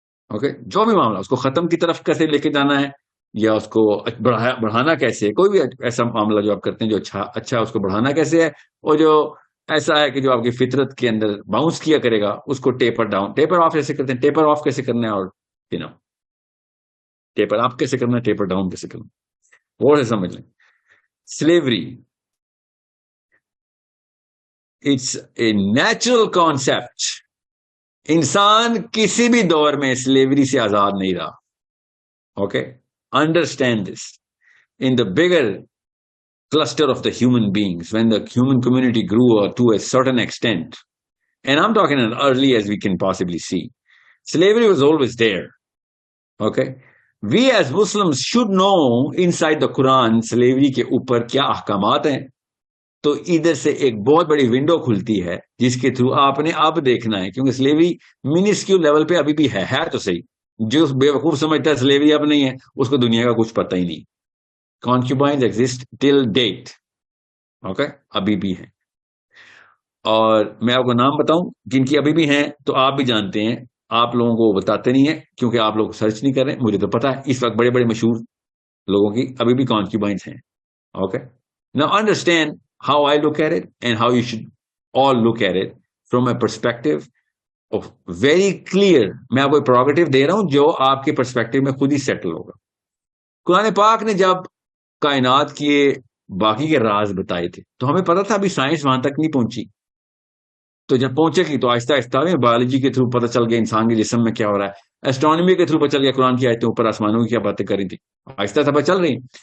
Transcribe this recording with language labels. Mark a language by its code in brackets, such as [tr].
[ur] Okay, جو بھی معاملہ اس کو ختم کی طرف کیسے لے کے جانا ہے یا اس کو بڑھانا کیسے ہے، کوئی بھی ایسا معاملہ جو آپ کرتے ہیں جو اچھا اس کو بڑھانا کیسے ہے، اور جو ایسا ہے کہ جو آپ کی فطرت کے اندر باؤنس کیا کرے گا اس کو ٹیپر ڈاؤن، ٹیپر آف کیسے کرتے ہیں، ٹیپر آف کیسے کرنا ہے، اور ٹیپر اپ کیسے کرنا ہے، ٹیپر ڈاؤن کیسے کرنا ہے، وہ سے سمجھ لیں. [en] Slavery it's a natural concept. [ur] انسان کسی بھی دور میں سلیوری سے آزاد نہیں رہا. [en] Okay, understand this. In the bigger cluster of the human beings, when the human community grew to a certain extent, and I'm talking as early as we can possibly see, slavery was always there. Okay, we as Muslims should know inside the Quran slavery [ur] کے اوپر کیا احکامات ہیں. تو ادھر سے ایک بہت بڑی ونڈو کھلتی ہے جس کے تھرو آپ نے اب دیکھنا ہے، کیونکہ سلیوری منسکیول لیول پہ ابھی بھی ہے تو صحیح. جو بے وقوف سمجھتا ہے سلیوری اب نہیں ہے، اس کو دنیا کا کچھ پتہ ہی نہیں. [en] Concubines exist till date. [ur] Okay, ابھی بھی ہیں. اور میں آپ کو نام بتاؤں جن کی ابھی بھی ہیں تو آپ بھی جانتے ہیں، آپ لوگوں کو بتاتے نہیں ہیں کیونکہ آپ لوگ سرچ نہیں کر رہے. مجھے تو پتا ہے اس وقت بڑے بڑے مشہور لوگوں کی ابھی بھی [en] concubines [ur] ہیں. [en] Okay, now understand how I look at it and how you should all look at it from a perspective of very clear. [ur] میں آپ کو پروگریٹو دے رہا ہوں جو آپ کے پرسپیکٹو میں خود ہی سیٹل ہوگا. قرآن پاک نے جب کائنات کے باقی کے راز بتائے تھے تو ہمیں پتا تھا ابھی سائنس وہاں تک نہیں پہنچی. تو جب پہنچے گی تو آہستہ آہستہ بایولوجی کے تھرو پتہ چل گیا انسان کے جسم میں کیا ہو رہا ہے، ایسٹرونومی کے تھرو پتہ چل گیا قرآن کی آیتیں اوپر آسمانوں کی کیا باتیں کری تھی، آہستہ آہستہ پتہ چل رہی.